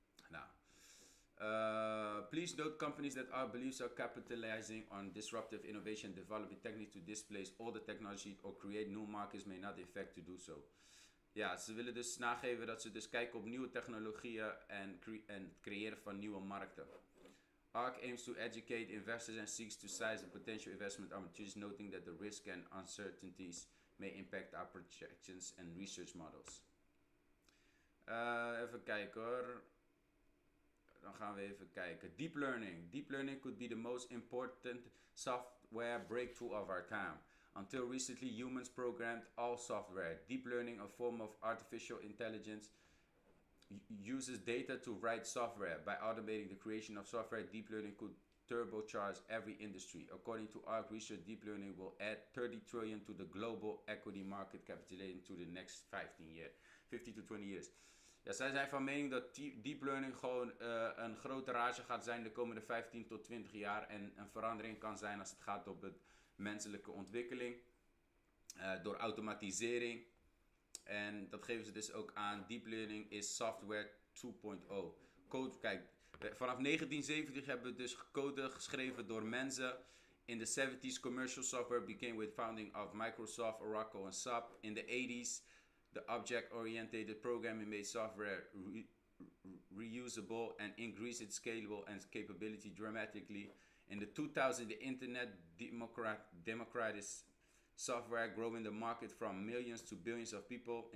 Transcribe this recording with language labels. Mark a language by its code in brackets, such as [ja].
[en] Now, please note companies that our beliefs are capitalizing on disruptive innovation, developing techniques to displace older technology or create new markets may not effect to do so. [nl] Ja, ze willen dus nageven dat ze dus kijken op nieuwe technologieën en het creëren van nieuwe markten. [en] ARK aims to educate investors and seeks to size the potential investment opportunities, noting that the risk and uncertainties may impact our projections and research models. [nl] Even kijken hoor. Dan gaan we even kijken. Deep learning. [en] Deep learning could be the most important software breakthrough of our time. Until recently, humans programmed all software. Deep learning, a form of artificial intelligence, uses data to write software. By automating the creation of software, deep learning could turbocharge every industry. According to ARK research, deep learning will add 30 trillion to the global equity market capitalization to the next 15 to 20 years. [nl] Ja, zij zijn van mening dat deep learning gewoon een grote rage gaat zijn de komende 15 tot 20 jaar. En een verandering kan zijn als het gaat op de menselijke ontwikkeling. Door automatisering. En dat geven ze dus ook aan. [en] Deep learning is software 2.0. [nl] Code, kijk, vanaf 1970 hebben we dus code geschreven door mensen. [en] In the 70s, commercial software became with founding of Microsoft, Oracle en SAP. In the 80s, the object-oriented programming made software reusable and increased its scalable and capability dramatically. In the 2000s, the internet democratized software, growing the market from millions to billions of people.